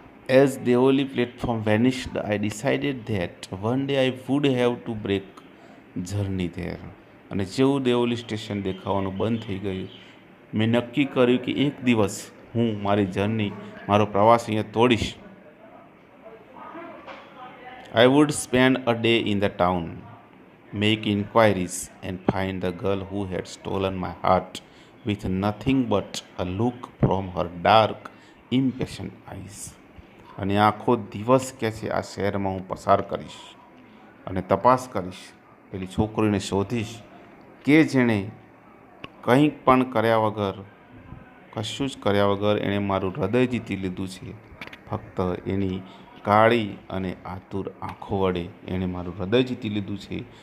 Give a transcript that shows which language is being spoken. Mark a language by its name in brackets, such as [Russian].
[English] As Deoli platform vanished I decided that one day I would have to break journey there. [Gujarati] અને જેવું Deoli station દેખાવાનું બંધ થઈ ગયું, મેં નક્કી કર્યું કે એક દિવસ હું મારી જર્ની, મારો પ્રવાસ અહીંયા તોડીશ. [English] I would spend a day in the town, make inquiries, and find the girl who had stolen my heart with nothing but a look from her dark, impatient eyes. [Gujarati] અને આખો દિવસ કે છે આ શહેરમાં હું પસાર કરીશ અને તપાસ કરીશ, પેલી છોકરીને શોધીશ કે જેણે કંઈક પણ કર્યા વગર, કશું જ કર્યા વગર એણે મારું હૃદય જીતી લીધું છે. ફક્ત એની કાળી અને આતુર આંખો વડે એણે મારું હૃદય જીતી લીધું છે.